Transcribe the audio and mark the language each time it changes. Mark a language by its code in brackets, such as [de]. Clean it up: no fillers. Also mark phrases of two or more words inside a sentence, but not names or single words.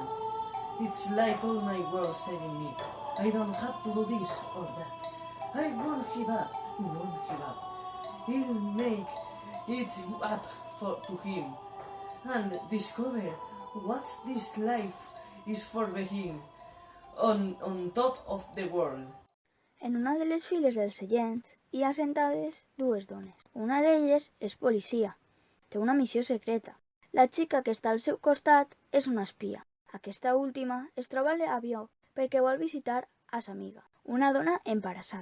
[en] It's like all my world saying me, I don't have to do this or that. I won't give up, won't give up. He'll make it up to him and discover what this life is for being on top of the world. [ca] En una de les files dels seients hi ha sentades dues dones. Una d'elles és policia. Té una missió secreta. La xica que està al seu costat és una espia. Aquesta última es troba a l'avió perquè vol visitar a sa amiga, una dona embarassada.